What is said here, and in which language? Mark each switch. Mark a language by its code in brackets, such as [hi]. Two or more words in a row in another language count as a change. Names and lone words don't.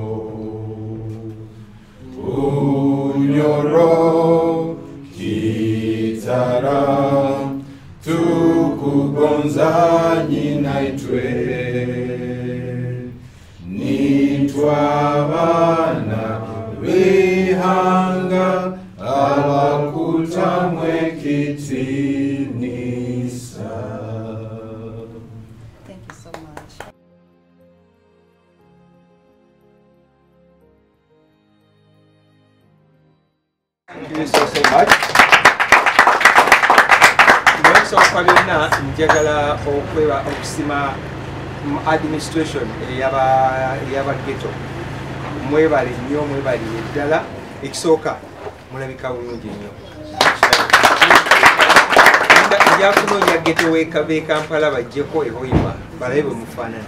[nyo] Unyoro Kitara tukugonza nyinaitwe nitwabana vihanga abakutamwe kitinisa. [en] Thank you so much. Thank you so much. [lg] Njagala okusima administration eyaba ghetto mwebale nnyo mwebale eddala ekisooka mulabika bulungi nnyo njakunoonya ghetto w'e Kampala bajjeko ehoima balabe bwe mufaanana.